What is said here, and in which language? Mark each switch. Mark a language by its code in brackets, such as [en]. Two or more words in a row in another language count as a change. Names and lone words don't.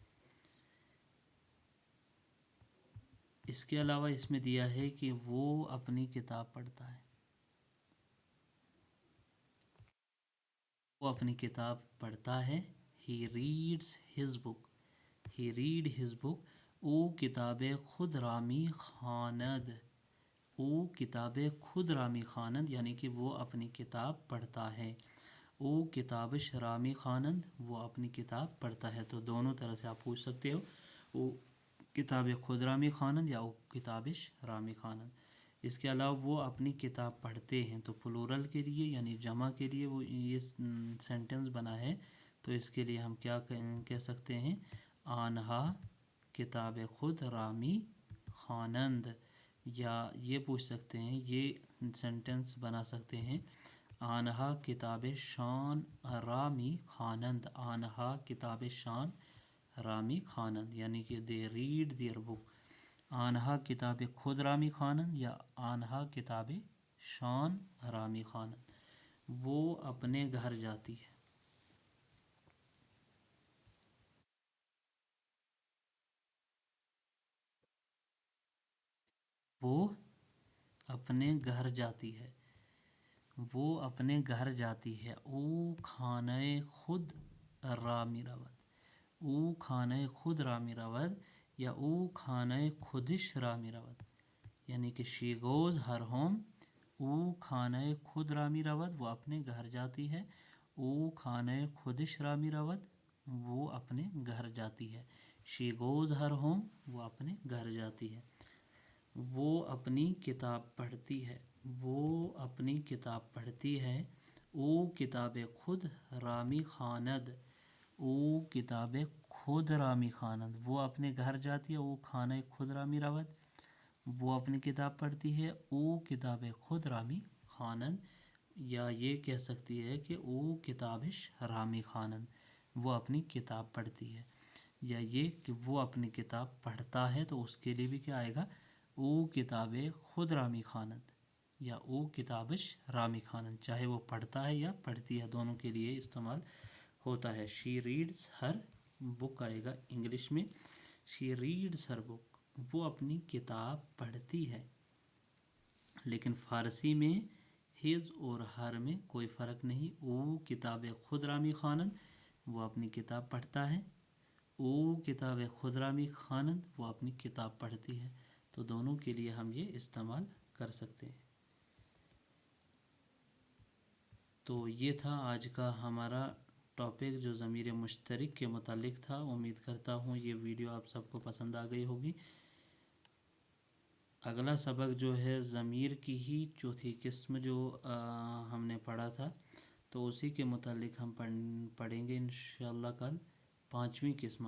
[ur] اس کے علاوہ اس میں دیا ہے کہ وہ اپنی کتاب پڑھتا ہے. وہ اپنی کتاب پڑھتا ہے. [en] He reads his book. He read his book. [fa] او کتاب خود رامی خواند. او کتاب خود رامی خوانند [ur] یعنی کہ وہ اپنی کتاب پڑھتا ہے. [fa] او کتابش رامی خوانند [ur] وہ اپنی کتاب پڑھتا ہے. تو دونوں طرح سے آپ پوچھ سکتے ہو، [fa] او کتاب خود رامی خوانند یا او کتابش رامی خوانند. [ur] اس کے علاوہ وہ اپنی کتاب پڑھتے ہیں، تو پلورل کے لیے یعنی جمع کے لیے وہ یہ سینٹنس بنا ہے. تو اس کے لیے ہم کیا کہہ سکتے ہیں؟ [fa] آنہا کتاب خود رامی خوانند. [ur] یا یہ پوچھ سکتے ہیں، یہ سینٹنس بنا سکتے ہیں، [fa] آنہا کتاب شان رامی خوانند. آنہا کتاب شان رامی خوانند [ur] یعنی کہ [en] they read their book. [fa] آنہا کتاب خود رامی خوانند یا آنہا کتاب شان رامی خوانند. [ur] وہ اپنے گھر جاتی ہے. وہ اپنے گھر جاتی ہے. وہ اپنے گھر جاتی ہے. [fa] او خانہ خود رامی رود. او خانہ خود رامی رود یا او خانہ خودش رامی رود [ur] یعنی کہ [en] she goes her home. [fa] او خانہ خود رامی رود [ur] وہ اپنے گھر جاتی ہے. [fa] او خانہ خودش رامی رود [ur] وہ اپنے گھر جاتی ہے. [en] she goes her home [ur] وہ اپنے گھر جاتی ہے. وہ اپنی کتاب پڑھتی ہے. وہ اپنی کتاب پڑھتی ہے. [fa] او کتاب خود رامی خواند. او کتاب خود رامی خواند [ur] وہ اپنے گھر جاتی ہے. [fa] او خانہ خود رامی رود [ur] وہ اپنی کتاب پڑھتی ہے. [fa] او کتاب خود رامی خوانند [ur] یا یہ کہہ سکتی ہے کہ [fa] او کتابش رامی خوانند [ur] وہ اپنی کتاب پڑھتی ہے. یا یہ کہ وہ اپنی کتاب پڑھتا ہے، تو اس کے لیے بھی کیا آئے گا؟ [fa] او کتاب خود رامی خوانند یا او کتابش رامی خوانند. [ur] چاہے وہ پڑھتا ہے یا پڑھتی ہے، دونوں کے لیے استعمال ہوتا ہے. [en] she reads her book [ur] آئے گا انگلش میں. [en] she reads her book [ur] وہ اپنی کتاب پڑھتی ہے. لیکن فارسی میں ہز اور ہر میں کوئی فرق نہیں. [fa] او کتاب خود رامی خوانند [ur] وہ اپنی کتاب پڑھتا ہے. [fa] او کتاب خود رامی خوانند [ur] وہ اپنی کتاب پڑھتی ہے. تو دونوں کے لیے ہم یہ استعمال کر سکتے ہیں. تو یہ تھا آج کا ہمارا ٹاپک جو ضمیر مشترک کے متعلق تھا. امید کرتا ہوں یہ ویڈیو آپ سب کو پسند آ گئی ہوگی. اگلا سبق جو ہے ضمیر کی ہی چوتھی قسم جو ہم نے پڑھا تھا، تو اسی کے متعلق ہم پڑھیں گے انشاءاللہ کل پانچویں قسم.